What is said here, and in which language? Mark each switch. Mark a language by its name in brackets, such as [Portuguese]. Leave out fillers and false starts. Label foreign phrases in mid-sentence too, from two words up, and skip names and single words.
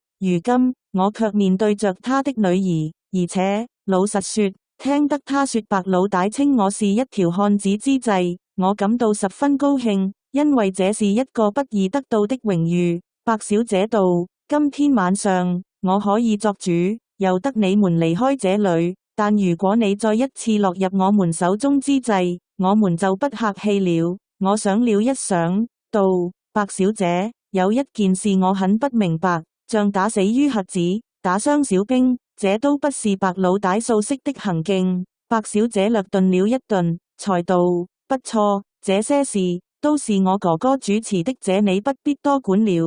[Cantonese] 如今我卻面對着他的女兒，而且老實說，聽得他說白老大稱我是一條漢子之際，我感到十分高興，因為這是一個不易得到的榮譽。白小姐道：今天晚上我可以作主，由得你們離開這裏，但如果你再一次落入我們手中之際，我們就不客氣了。我想了一想，道：白小姐，有一件事我很不明白，像打死於瞎子、打傷小兵，這都不是白老大素識的行徑。白小姐略頓了一頓，才道：不錯，這些事都是我哥哥主持的，這你不必多管了。